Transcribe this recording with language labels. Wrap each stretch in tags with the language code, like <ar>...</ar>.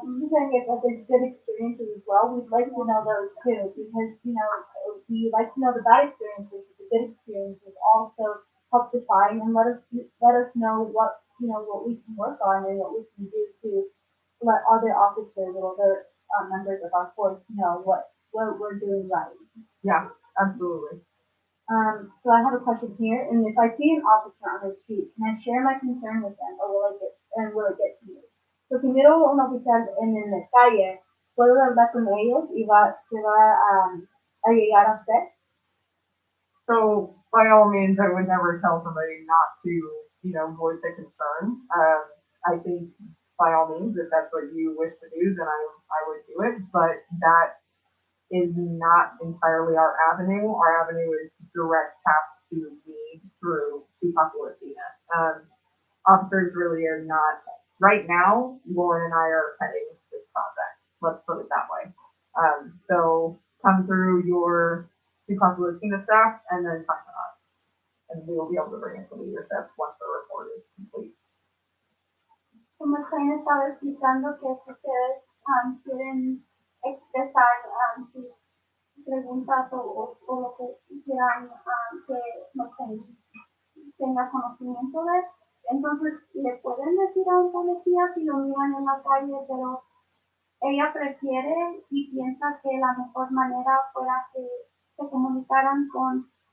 <en>Saying if there's good experiences as well, we'd like to know those too, because, we like to know the bad experiences, but the good experiences also help define and let us know what we can work on and what we can do to let other officers or other members of our force know what we're doing right. Yeah, absolutely. So I have a question here, and if I see an officer on the street, can I share my concern with them, or will it get to me?</en> <es>So si miro a un oficial en la calle, ¿puedo hablar con ellos y se va a llegar a usted?</es> <en>So by all means, I would never tell somebody not to, voice a concern. I think by all means, if that's what you wish to do, then I would do it. But that is not entirely our avenue. Our avenue is direct path to me through Casa Latina. Officers really are not, right now, Lauren and I are heading this project. Let's put it that way. So come through your Casa Latina staff and then come to us. And we will be able to bring it to leadership once the report is complete.</en> <es>Como Maclane estaba explicando que si ustedes quieren expresar sus preguntas o lo que quieran que Maclane tenga conocimiento de, entonces le pueden decir a un policía si lo miran en la calle, pero ella prefiere y piensa que la mejor manera fuera que se comunicaran con</es>